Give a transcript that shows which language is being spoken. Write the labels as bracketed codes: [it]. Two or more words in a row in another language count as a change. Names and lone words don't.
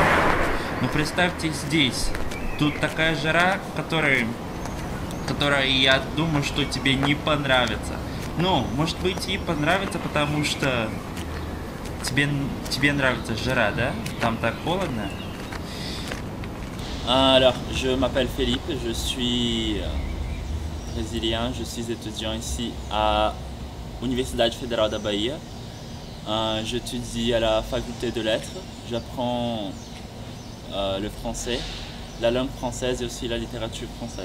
[ru] Ну представьте здесь, тут такая жара, которая я думаю, что тебе не понравится. Ну, может быть и понравится, потому что тебе нравится жара, да? Там так холодно. [fr] Alors, je m'appelle Philippe, je suis brésilien, je suis étudiant ici à Universidade Federal da Bahia. J'étudie à la faculté de lettres, j'apprends le français, la langue française et aussi la littérature française.